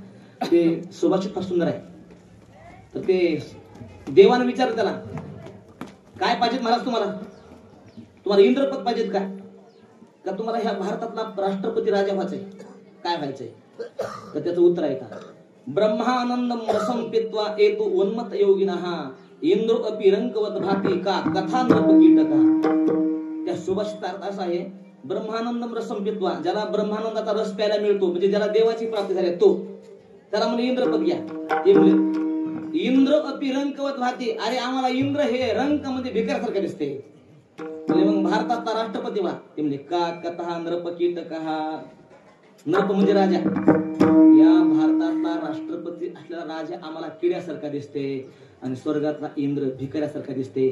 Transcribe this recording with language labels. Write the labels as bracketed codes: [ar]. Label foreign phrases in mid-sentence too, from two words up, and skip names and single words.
[mr] ते सुभाषित फार सुंदर आहे. तर ते देवानं विचारलं त्याला, काय पाहिजेत महाराज तुम्हाला? तुम्हाला इंद्रपद पाहिजेत का? का तुम्हाला ह्या भारतातला राष्ट्रपती राजा व्हायचंय? काय व्हायचंय? तर त्याचं उत्तर आहे का, [sa] ब्रह्मानंदम रसम पित्वा एतु उन्मत योगिनः इंद्रो अपि रंकवत भाती का कथा नृपकीटका. [mr] त्या सुभाषित अर्थ असा आहे, [sa] ब्रह्मानंदम रसम पित्वा, [mr] ज्याला ब्रह्मानंदाचा रस प्यायला मिळतो, म्हणजे ज्याला देवाची प्राप्ती झाली तो, त्याला म्हणजे इंद्रपद घ्या. ते म्हणजे [sa] इंद्र अपि रंकवत भाती. [mr] अरे आम्हाला इंद्र हे रंक मध्ये भिकारसारखं दिसते. मग भारतातला राष्ट्रपती व्हा. ते म्हणजे [sa] का कथा नृपकीटका. [mr] नृप म्हणजे राजा. या भारतातला राष्ट्रपती असलेला राजा आम्हाला किड्यासारखा दिसते आणि स्वर्गातला इंद्र भिकाऱ्यासारखा दिसते.